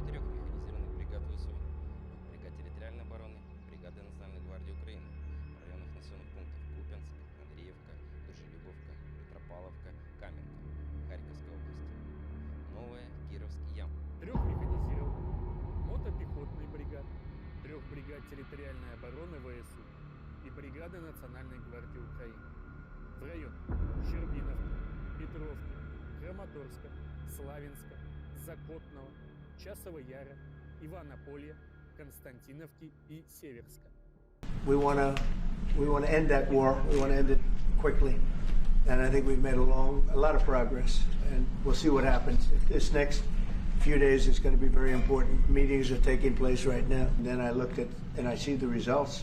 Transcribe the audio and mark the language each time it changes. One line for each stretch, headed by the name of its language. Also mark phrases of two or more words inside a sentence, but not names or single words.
Russian: 4 механизированных бригад ВСУ, бригад территориальной обороны, бригады Национальной гвардии Украины в районах населенных пунктов Купянск, Андреевка, Душелюбовка, Петропавловка, Каменка Харьковской области. Новая, Кировский Ям. 3 механизированных мотопехотной бригад, 3 бригад территориальной обороны ВСУ и бригады Национальной гвардии Украины в районах Щербиновки, Петровки, Краматорска, Славянска, Закотного, Часова Яра, Иванополья, Константиновки и Северска.
English: We want to end that war. We want to end it quickly, and I think we've made a lot of progress, and we'll see what happens. This next few days is going to be very important. Meetings are taking place right now. And then I looked at and I see the results.